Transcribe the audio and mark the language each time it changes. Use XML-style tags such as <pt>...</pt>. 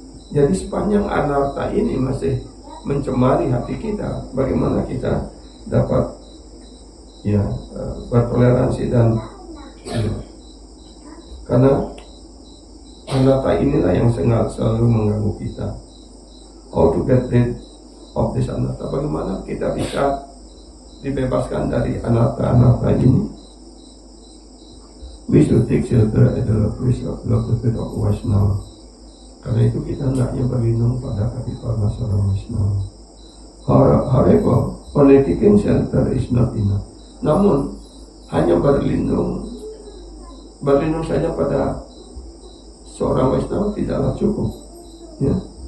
<id>Jadi sepanjang anartha ini masih mencemari hati kita, bagaimana kita dapat ya bertoleransi dan karena anartha inilah yang selalu mengganggu kita.</id> <en>How to get rid of this anartha?</en> <id>Bagaimana kita bisa dibebaskan dari anartha ini?</id> <en>We should take shelter at the place of the feet of Vaishnava.</en> <id>Karena itu kita hendaknya berlindung pada kaki para seorang Vaishnava.</id> <en>However, only taking shelter is not enough.</en> <id>Namun hanya berlindung saja pada seorang Vaishnava tidaklah cukup. Ya.</id>